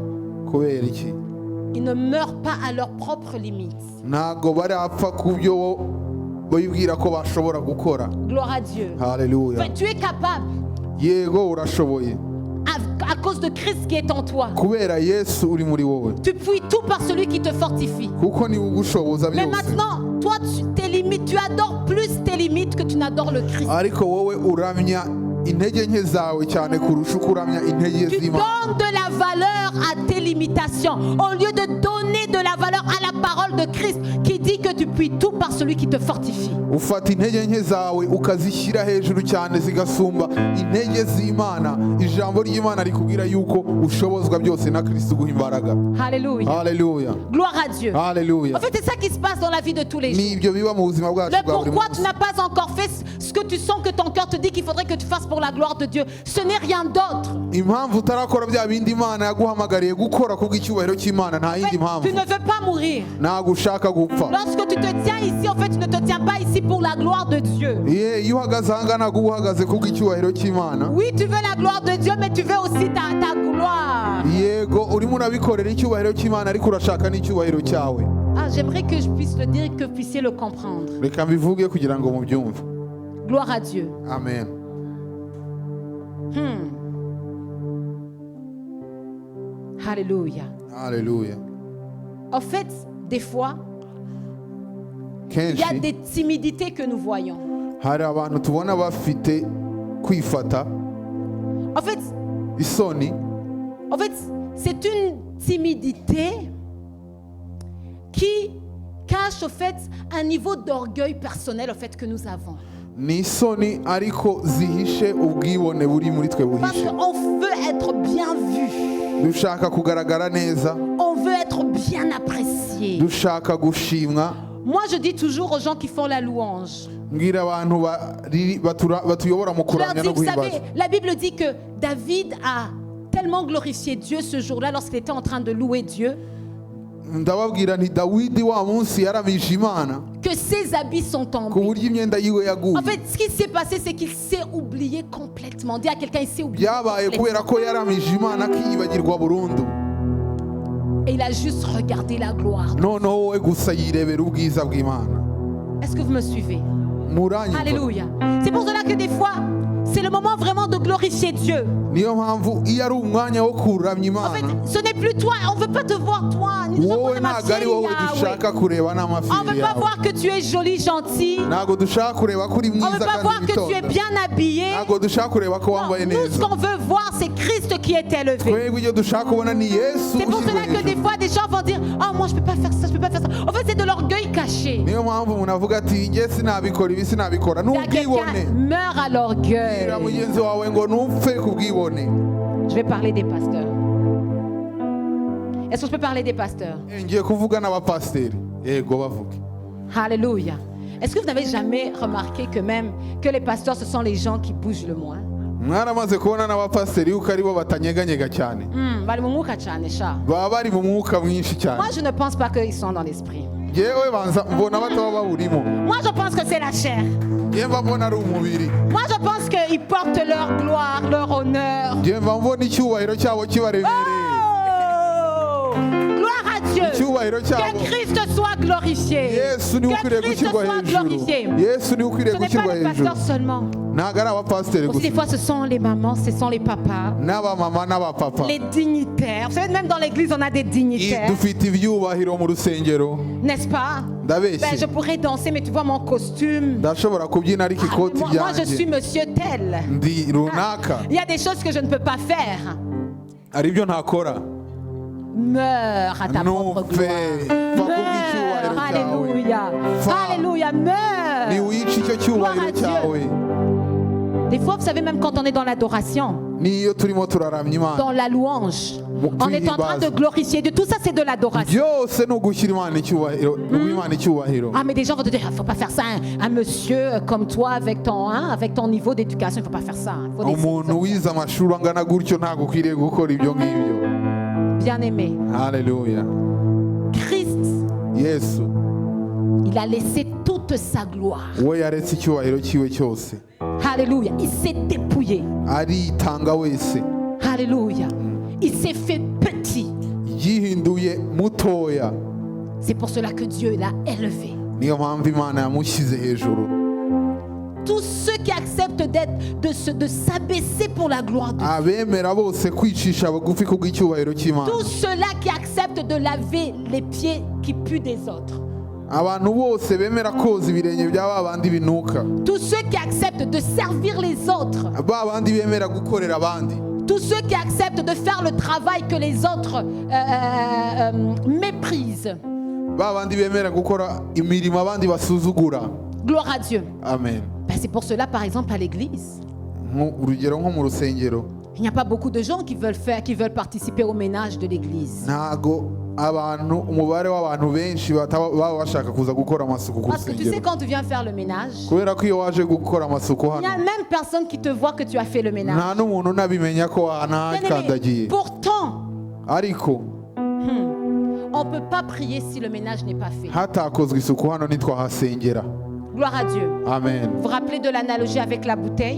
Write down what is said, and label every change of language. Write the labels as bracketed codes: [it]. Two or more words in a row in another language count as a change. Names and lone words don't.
[rw] Kubera iki? [fr] Ils ne meurent pas à leurs propres limites. [rw] Ntago barapfa ku byo bibwira ko bashobora gukora. [fr] Gloire à Dieu. [rw] Haleluya. [fr] Tu es capable [rw] Yego urashoboye, [fr] à cause de Christ qui est en toi. [rw] kubera Yesu uri muri wowe, [fr] Tu puis tout par celui qui te fortifie. [rw] kuko niwe ugushoboza [fr] Mais [rw] byose. [fr] maintenant, toi, tes limites, tu adores plus tes limites que tu n'adores le Christ. [rw] Ariko wowe uramya intege nke zawe cyane kurusha uko uramya intege [fr] Tu [rw] z'Imana. [fr] donnes de la valeur à tes limitations au lieu de donner de la valeur à la parole de Christ qui dit que tu puis tout par celui qui te fortifie. [rw] Ufata intege nke zawe ukazishyira hejuru cyane zigasumba intege z'Imana. Ijambo ry'Imana rikubwira yuko ushobozwa byose na Kristo uguha imbaraga. [fr] Alléluia. [rw] Haleluya. [fr] Gloire à Dieu. [rw] Haleluya. [fr] En fait, c'est ça qui se passe dans la vie de tous les jours. [rw] Nibyo biba mu buzima bwacu [fr] Le [rw] bwa buri [fr] pourquoi tu [rw] munsi. [fr] n'as pas encore fait ce que tu sens que ton cœur te dit qu'il faudrait que tu fasses pour la gloire de Dieu, ce n'est rien d'autre. [rw] Impamvu utarakora bya bindi Imana yaguhamagariye gukora kubw'icyubahiro cy'Imana nta [fr] En fait, [rw] yindi [fr] tu [rw] mpamvu. [fr] ne veux pas mourir. [rw] Ntabwo ushaka gupfa. [fr] Lorsque tu te tiens ici, en fait, tu ne te tiens pas ici pour la gloire de Dieu. [rw] Iyo uhagaze aha ngaha ntabwo uba uhagaze kubw'icyubahiro cy'Imana. [fr] Oui, tu veux la gloire de Dieu, mais tu veux aussi ta gloire. [rw] Yego urimo urabikorera icyubahiro cy'Imana ariko urashaka n'icyubahiro cyawe. [fr] Ah, j'aimerais que je puisse le dire et que vous puissiez le comprendre. [rw] Reka mbivuge kugira ngo mubyumve. [fr] Gloire à Dieu. [rw] Amen. [fr] Alléluia. [rw] Haleluya. [fr] En fait, des fois, il y a [rw] Kenshi [fr] des timidités que nous voyons. [rw] hari abantu tubona bafite kwifata [fr] En fait, [rw] isoni. [fr] c'est une timidité qui cache au fait un niveau d'orgueil personnel au fait que nous avons. [rw] Ni isoni ariko zihishe ubwibone buri muri twe [fr] Parce [rw] buhishe. [fr] qu'on veut être bien vu. [rw] Dushaka kugaragara neza, [fr] On veut être bien apprécié. [rw] dushaka gushimwa. [fr] Moi, je dis toujours aux gens qui font la louange. [rw] Mbwira abantu batuyobora mu [fr] Je leur [rw] kuramya [fr] dis, [rw] no [fr] vous savez, [rw] guhimbaza. [fr] la Bible dit que David a tellement glorifié Dieu ce jour-là lorsqu'il était en train de louer Dieu [rw] Ndababwira nti Dawidi wa munsi yaramije Imana [fr] que ses habits sont [rw] ku [fr] tombés. [rw] buryo imyenda yiwe yaguye. [fr] En fait, ce qui s'est passé, c'est qu'il s'est oublié complètement. Dis à quelqu'un, il s'est oublié [rw] Byabaye [fr] complètement. [rw] kubera ko yaramije Imana akiyibagirwa burundu. [fr] Et il a juste regardé la gloire. [rw] Noneho wowe gusa yirebera ubwiza bw'Imana. [fr] Est-ce que vous me suivez? [rw] Muranyumva? [fr] Alléluia. C'est pour cela que des fois, c'est le moment vraiment de glorifier Dieu. [rw] Niyo mpamvu iyo ari umwanya wo kuramya [fr] En fait, [rw] Imana, [fr] ce n'est plus toi. On ne veut pas te voir toi. [rw] Ni wowe ntabwo ari wowe dushaka kureba [fr] On ne [rw] n'amafiri [fr] veut pas [rw] yawe. [fr] voir que tu es joli, gentil. [rw] Ntabwo dushaka kureba ko uri [fr] On ne [rw] mwiza [fr] veut pas [rw] kandi [fr] voir que tu es [rw] witonda. [fr] bien habillé. [rw] Ntabwo dushaka kureba ko [fr] Non, [rw] wambaye [fr] nous, ce [rw] neza. [fr] qu'on veut voir, c'est Christ qui est élevé. [rw] Twebwe ibyo dushaka kubona ni Yesu [fr] C'est pour [rw] ushyizwe [fr] cela que des [rw] hejuru. [fr] fois, des gens vont dire, oh, moi, je ne peux pas faire ça, je ne peux pas faire ça. En fait, c'est de l'orgueil caché. [rw] Niyo mpamvu umuntu avuga ati njye sinabikora ibi sinabikora. [fr] Il y a [rw] N'ubwibone. [fr] quelqu'un meurt à l'orgueil. [rw] Bwira mugenzi wawe ngo ntupfe ku bwibone. [fr] Je vais parler des pasteurs. Est-ce que je peux parler des pasteurs? [rw] Ngiye kuvuga n'abapasiteri. Yego bavuge. [fr] Alléluia. Est-ce que vous n'avez jamais remarqué que même que les pasteurs, ce sont les gens qui bougent le moins? [rw] Mwaramaze kubona n'abapasiteri yuko aribo batanyeganyega cyane. Bali mu mwuka cyane sha. Baba bari mu mwuka mwinshi cyane. [fr] Moi, je ne pense pas qu'ils sont dans l'esprit. [rw] Yewe banza mbona bataba bawurimo. [fr] Moi, je pense que c'est la chair. [rw] njye mba mbona ari umubiri, [fr] Moi, je pense qu'ils portent leur gloire, leur honneur. [rw] njye mba mbona icyubahiro cyabo kibaremereye, [fr] Oh! Gloire à Dieu. [rw] icyubahiro cyabo. [fr] Que Christ soit glorifié. [rw] Yesu niwe [fr] Que [rw] ukwiriye [fr] Christ [rw] gushyirwa [fr] soit [rw] hejuru, [fr] glorifié. [rw] Yesu niwe ukwiriye [fr] Ce n'est [rw] gushyirwa [fr] pas les [rw] hejuru, [fr] pasteurs seulement. [rw] ntabwo ari abapasiteri [fr] Aussi, des [rw] gusa, [fr] fois, ce sont les mamans, ce sont les papas, [rw] n'abamama n'abapapa. [fr] les dignitaires. Vous savez, même dans l'église, on a des dignitaires. [rw] Dufite ibyubahiro mu rusengero, [fr] N'est-ce pas? [rw] ndabeshye, [fr] Je pourrais danser, mais tu vois mon costume. [rw] ndashobora kubyina ariko [fr] Ah, [rw] ikoti [fr] moi, je suis [rw] ryanjye [fr] monsieur tel. [rw] ndi runaka, [fr] Il y a des choses que je ne peux pas faire. [rw] hari ibyo ntakora. [fr] Meurs à ta propre [rw] Ntupfe, [fr] gloire. [rw] va kubw'icyubahiro [fr] Meurs. [rw] cyawe. [fr] Alléluia. [rw] Va. [fr] Alléluia. Meurs. [rw] Ntiwice icyo [fr] Gloire [rw] cyubahiro [fr] à Dieu. [rw] cyawe. [fr] Des fois, vous savez, même quand on est dans l'adoration, [rw] Niyo turimo turaramya Imana, [fr] dans la louange, on est en train de glorifier Dieu. Tout ça, c'est de l'adoration. [rw] byose ni ugushyira Imana icyubahiro, guha Imana icyubahiro. [fr] Ah, mais des gens vont te dire, il ne faut pas faire ça. Un monsieur comme toi, avec ton niveau d'éducation, il ne faut pas faire ça. Il faut des [rw] Umuntu wize amashuri angana gutyo ntabwo ukwiriye gukora ibyo ngibyo. [fr] bien-aimés. [rw] Haleluya. [fr] Christ, [rw] Yesu [fr] il a laissé toute sa gloire. [rw] we yaretse icyubahiro cyiwe cyose, [fr] Alléluia. Il s'est dépouillé. [rw] aritanga wese, [fr] Alléluia. Il s'est fait petit. [rw] yihinduye mutoya. [fr] C'est pour cela que Dieu l'a élevé. [rw] Niyo mpamvu Imana yamushyize hejuru. [fr] Tous ceux qui acceptent de s'abaisser pour la gloire de Dieu. [rw] Abemera bose kwicisha bugufi kubw'icyubahiro cy'Imana. [fr] Tous ceux-là qui acceptent de laver les pieds qui puent des autres. [rw] Abantu bose bemera koza ibirenge bya ba bandi binuka, [fr] Tous ceux qui acceptent de servir les autres. [rw] ba bandi bemera gukorera abandi, [fr] Tous ceux qui acceptent de faire le travail que les autres méprisent. [rw] ba bandi bemera gukora imirimo abandi basuzugura. [fr] Gloire à Dieu. [rw] Amen. [fr] Ben, c'est pour cela, par exemple, à l'église, [rw] Urugero nko mu rusengero, [fr] il n'y a pas beaucoup de gens qui veulent participer au ménage de l'église. [rw] ntago umubare w'abantu benshi baba bashaka kuza gukora amasuku ku [fr] Parce que tu sais, [rw] rusengero, [fr] quand tu viens faire le ménage, [rw] kubera ko iyo waje gukora amasuku [fr] il n'y a [rw] hano [fr] même personne qui te voit que tu as fait le ménage. [rw] nta n'umuntu unabimenya ko [fr] Bien-aimé, [rw] wanakandagiye, [fr] pourtant, [rw] ariko [fr] on ne peut pas prier si le ménage n'est pas fait. [rw] hatakozwe isuku hano ntitwahasengera. [fr] Gloire à Dieu. [rw] Amen. [fr] Vous vous rappelez de l'analogie avec la bouteille?